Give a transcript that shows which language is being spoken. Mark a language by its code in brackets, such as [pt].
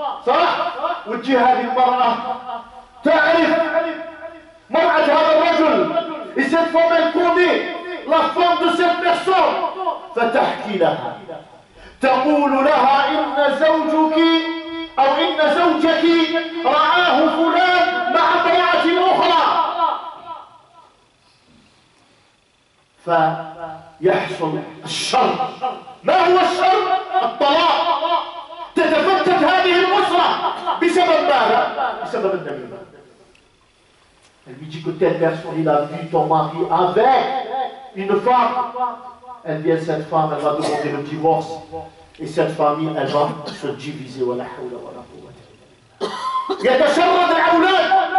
[ar] صح؟ وتجي هذه المرأة تعرف مرأة هذا الرجل. [fr] Et cette femme, elle connaît la femme de cette personne. [ar] فتحكي لها. تقول لها إن زوجك أو إن زوجك رآه فلان مع امرأة أخرى. فيحصل الشر. ما هو الشر؟ الطلاق. تتفتت هذه الأسرة بسبب ماذا؟ بسبب النميمة. [fr] Elle lui dit que telle personne, il a vu ton mari avec une femme. Elle vient, cette femme, elle va demander le divorce. Et cette famille, elle va se diviser. [ar] يتشرد الأولاد.